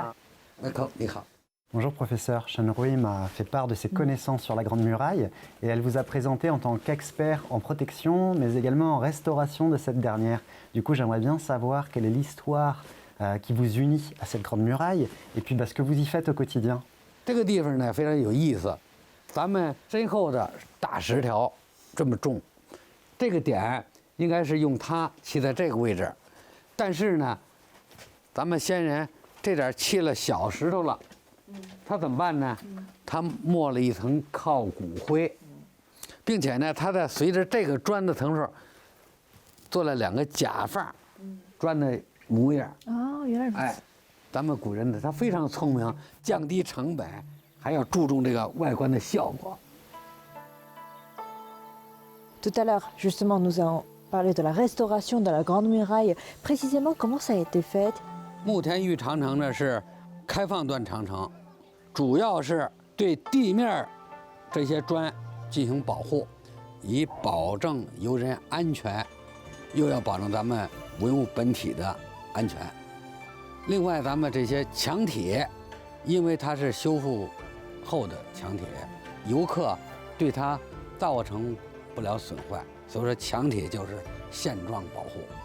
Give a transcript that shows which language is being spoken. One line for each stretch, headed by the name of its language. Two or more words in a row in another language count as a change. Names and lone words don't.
French: Bonjour professeur, Shenrui m'a fait part de ses connaissances sur la Grande Muraille et elle vous a présenté en tant qu'expert en protection mais également en restauration de cette dernière. Du coup j'aimerais bien savoir quelle est l'histoire qui vous unit à cette Grande Muraille et puis ce que vous y faites au quotidien.
Chinese: 这个地方呢非常有意思，咱们身后的大石条这么重，这个点应该是用它砌在这个位置，但是呢，咱们先人这点砌了小石头了，他怎么办呢？他抹了一层靠骨灰，并且呢，他在随着这个砖的层数做了2个假发，砖的模样。哦，原来如此。哎，咱们古人呢，他非常聪明，降低成本，还要注重这个外观的效果。
French: Tout à l'heure, justement, nous avons parlé de la restauration de la Grande Muraille. Précisément, comment ça a été fait?
Chinese: 慕田峪长城呢是开放段长城，主要是对地面这些砖进行保护，以保证游人安全，又要保证咱们文物本体的安全。另外，咱们这些墙体，因为它是修复后的墙体，游客对它造成不了损坏，所以说墙体就是现状保护。